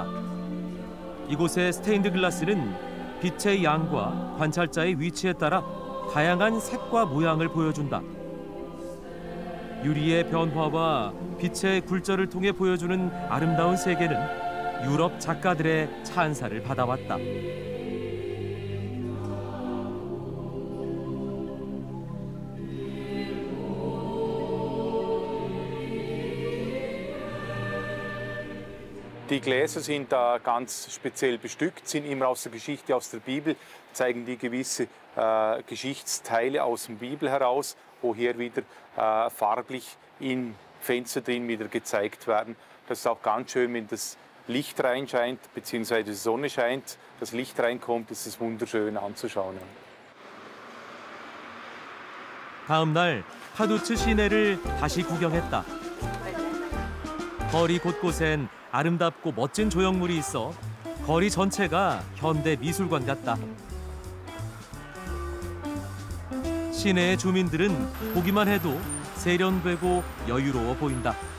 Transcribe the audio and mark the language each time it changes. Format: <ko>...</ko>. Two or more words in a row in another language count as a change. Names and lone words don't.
<ko>이곳의 스테인드 글라스는 빛의 양과 관찰자의 위치에 따라 다양한 색과 모양을 보여준다. 유리의 변화와 빛의 굴절을 통해 보여주는 아름다운 세계는 유럽 작가들의 찬사를 받아왔다.</ko> <de>Die Gläser sind da ganz speziell bestückt, sind immer aus der Geschichte, aus der Bibel, zeigen die gewisse Geschichtsteile aus der Bibel heraus, wo hier wieder farblich in Fenster drin wieder gezeigt werden. Das ist auch ganz schön, wenn das Licht reinscheint, beziehungsweise die Sonne scheint, das Licht reinkommt, ist es wunderschön anzuschauen.</de> <ko>다음 날 파두츠 시내를 다시 구경했다. 거리 곳곳엔 아름답고 멋진 조형물이 있어 거리 전체가 현대 미술관 같다. 시내의 주민들은 보기만 해도 세련되고 여유로워 보인다.</ko>